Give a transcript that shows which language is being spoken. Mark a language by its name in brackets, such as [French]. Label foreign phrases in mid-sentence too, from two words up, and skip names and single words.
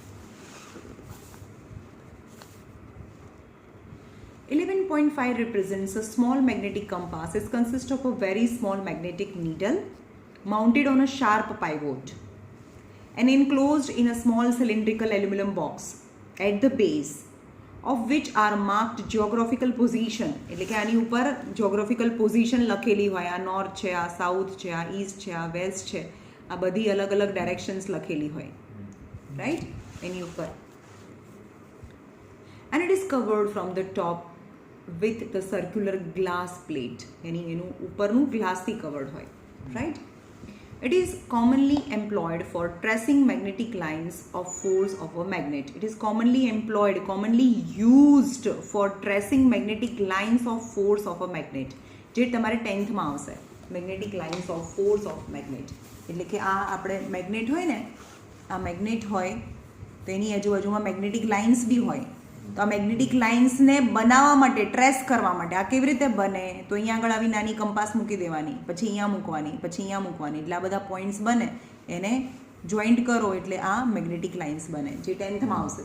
[English] 11.5 represents a small magnetic compass. It consists of a very small magnetic needle mounted on a sharp pivot and enclosed in a small cylindrical aluminum box at the base of which are marked geographical position. [Gujarati] એટલે કે આની ઉપર [English] geographical position [Gujarati] લખેલી હોય, આ નોર્થ છે, આ સાઉથ છે, આ ઈસ્ટ છે, આ વેસ્ટ છે, આ બધી અલગ અલગ ડાયરેક્શન્સ લખેલી હોય, રાઈટ? એની ઉપર. [English] And it is covered from the top with the circular glass plate. [Gujarati] એની એનું ઉપરનું ગ્લાસથી કવર્ડ હોય, રાઈટ? [English] It is commonly employed for tracing magnetic lines of force of a magnet. It is commonly employed, commonly used for tracing magnetic lines of force of a magnet. [Gujarati] જે તમારે 10th માં આવશે, [English] magnetic lines of force of magnet. [Gujarati] એટલે કે આ આપણે મેગ્નેટ હોય ને, આ મેગ્નેટ હોય તો એની આજુબાજુમાં [English] magnetic lines [Gujarati] બી હોય. તો આ [English] magnetic lines [Gujarati] બનાવવા માટે, ટ્રેસ કરવા માટે આ કેવી રીતે બને? તો અહીંયા આગળ આવી નાની કંપાસ મૂકી દેવાની, પછી અહીંયા મૂકવાની, પછી અહીંયા મૂકવાની, એટલે આ બધા પોઈન્ટ્સ બને, એને જોઈન્ટ કરો એટલે આ [English] magnetic lines [Gujarati] બને, જે 10th માં આવશે.